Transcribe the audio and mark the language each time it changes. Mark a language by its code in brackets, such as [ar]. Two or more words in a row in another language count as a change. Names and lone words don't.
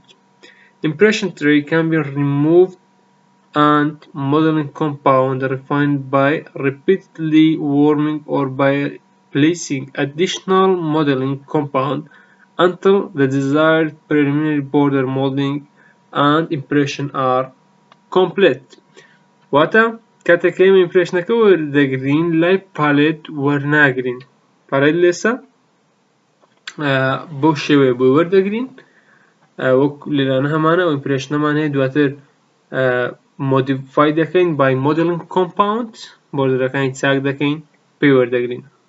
[en] Impression tray can be removed and modeling compound refined by repeatedly warming or by placing additional modeling compound until the desired preliminary border molding and impression are complete. [ckb] واتە کاتێک ئێمە ئیمپرێشنەکە وەردەگرین لای پالێت وەرناگرین. پالێت لێسە بەو شێوەیە بۆی وەردەگرین وەک لێرانە هەمانە ئەو ئیمپرێشنەمان هەیە دواتر مۆدیفای دەکەین [en] by modeling compound [ckb] بۆردەرەکانی چاک دەکەین پێی وەردەگرین.